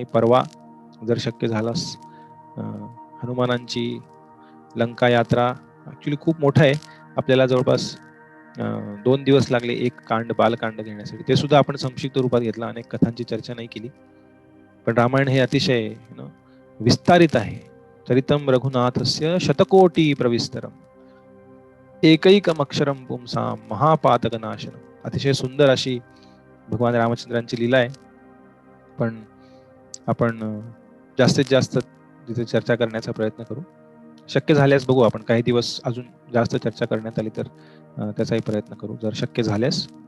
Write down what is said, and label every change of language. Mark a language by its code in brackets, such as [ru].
[mr] आणि परवा जर शक्य झाल्यास हनुमानांची लंका यात्रा ऍक्च्युली खूप मोठं आहे, आपल्याला जवळपास 2 दिवस लागले एक कांड बालकांड घेण्यासाठी. ते सुद्धा आपण संक्षिप्त रूपात घेतलं, अनेक कथांची चर्चा नाही केली. पण रामायण हे अतिशय विस्तारित आहे. [sa] चरितम रघुनाथस्य शतकोटी प्रविस्तरम एकैकमक्षरम पुंसां महापातकनाशनम. [mr] अतिशय सुंदर अशी भगवान रामचंद्रांची लीला आहे. पण आपण जास्तीत जास्त तिथे चर्चा करण्याचा प्रयत्न करू. शक्य झाल्यास बघू, आपण काही दिवस अजून जास्त चर्चा करण्यात आली तर त्याचाही प्रयत्न करू जर शक्य झाल्यास.